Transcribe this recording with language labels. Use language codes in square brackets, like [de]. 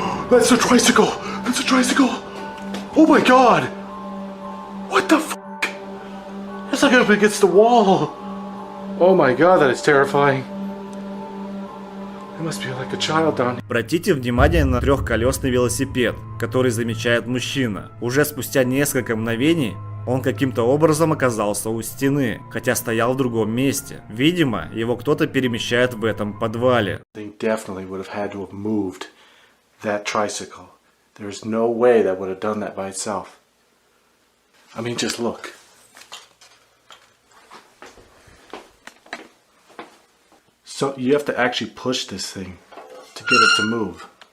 [en] That's a tricycle! That's a tricycle! Oh my god! What the fuck? It's like up against the wall! Oh my god, that is terrifying. It must be like a child down here. [ru] Обратите внимание на трехколесный велосипед, который замечает мужчина. Уже спустя несколько мгновений он каким-то образом оказался у стены, хотя стоял в другом месте. Видимо, его кто-то перемещает в этом подвале. [en] They definitely would have had to have moved that tricycle. There's no way that would have done that by itself. I mean, just look. So you have to actually push this thing to get it to move.